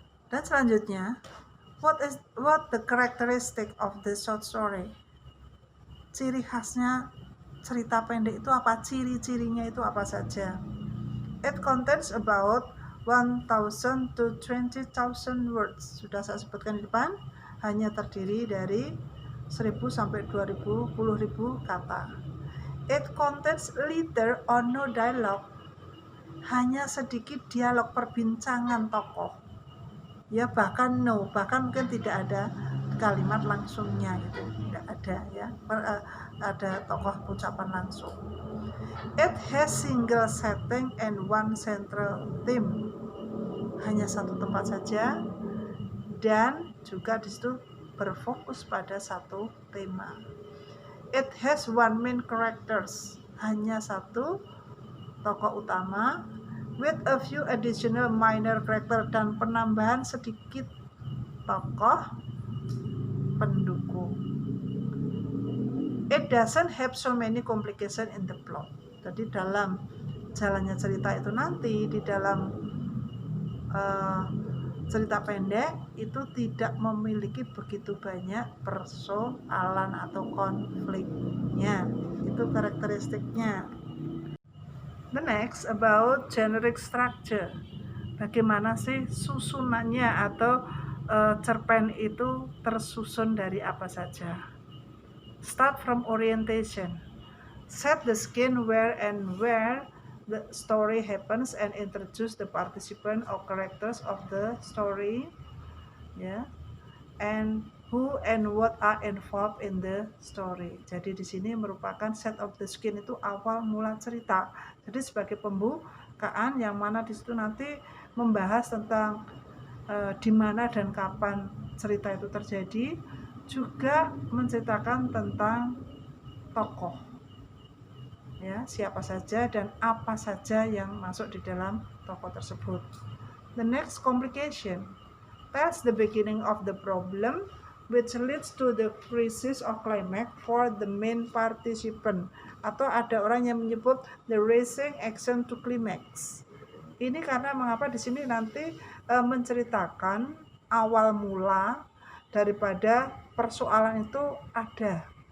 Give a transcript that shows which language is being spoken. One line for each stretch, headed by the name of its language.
Indonesian: Dan selanjutnya,
English: what the characteristic of the short story?
Indonesian: Ciri khasnya cerita pendek itu apa? Ciri-cirinya itu apa saja?
English: It contains about 1,000 to 20,000 words.
Indonesian: Sudah saya sebutkan di depan, hanya terdiri dari 1.000 sampai 2.000, 10.000 kata.
English: It contains little or no dialogue.
Indonesian: Hanya sedikit dialog, perbincangan tokoh. Ya, bahkan mungkin tidak ada kalimat langsungnya, itu tidak ada ya. Ada tokoh ucapan langsung.
English: It has single setting and one central theme.
Indonesian: Hanya satu tempat saja dan juga di situ berfokus pada satu tema.
English: It has one main characters.
Indonesian: Hanya satu tokoh utama
English: with a few additional minor character,
Indonesian: dan penambahan sedikit tokoh pendukung.
English: It doesn't have so many complications in the plot.
Indonesian: Jadi dalam jalannya cerita itu nanti di dalam cerita pendek itu tidak memiliki begitu banyak persoalan atau konfliknya. Itu karakteristiknya.
English: The next about generic structure.
Indonesian: Bagaimana sih susunannya atau cerpen itu tersusun dari apa saja?
English: Start from orientation. Set the scene where the story happens and introduce the participant or characters of the story, ya, and who and what are involved in the story.
Indonesian: Jadi di sini merupakan
English: set of the scene,
Indonesian: itu awal mula cerita. Jadi sebagai pembukaan yang mana di situ nanti membahas tentang di mana dan kapan cerita itu terjadi, juga menceritakan tentang tokoh, ya, siapa saja dan apa saja yang masuk di dalam tokoh tersebut.
English: The next, complication. That's the beginning of the problem which leads to the crisis or climax for the main participant.
Indonesian: Atau ada orang yang menyebut
English: the raising action to climax.
Indonesian: Ini karena mengapa di sini nanti menceritakan awal mula daripada persoalan itu ada.